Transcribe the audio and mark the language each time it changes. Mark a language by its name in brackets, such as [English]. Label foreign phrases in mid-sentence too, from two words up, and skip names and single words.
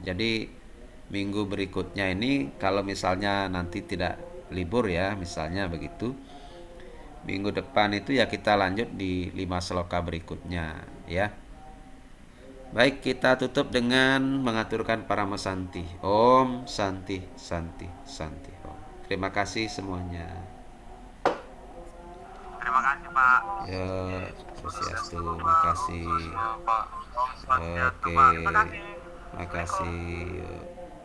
[Indonesian] Jadi minggu berikutnya ini kalau misalnya nanti tidak libur ya, misalnya begitu, minggu depan itu ya kita lanjut di 5 sloka berikutnya ya. Baik, kita tutup dengan mengaturkan Paramasanti. [Sanskrit] Om Santi Santi Santi Om. [Indonesian] Terima kasih semuanya. Terima kasih Pak. Ya, Swastiastu, makasih. [Sanskrit] Pak. Om Swastiastu, [Indonesian] Oke, Pak. Terima kasih. makasih.